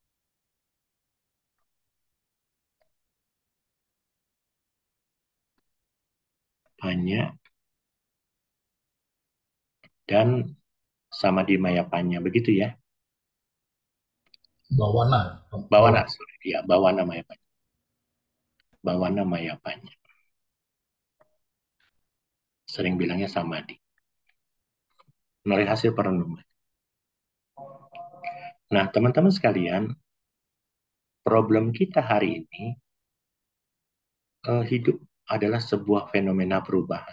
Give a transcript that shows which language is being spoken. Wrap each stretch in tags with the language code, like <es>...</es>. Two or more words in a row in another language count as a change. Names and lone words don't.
<id>Panya dan</id> <pi>samadhimaya panya,</pi> <id>begitu ya? Bawana. Bawana, ya,</id> <pi>bawana maya panya. Bawana maya panya.</pi> <id>Sering bilangnya samadhi. Melalui hasil perenungan. Nah, teman-teman sekalian, problem kita hari ini, hidup adalah sebuah fenomena perubahan.</id>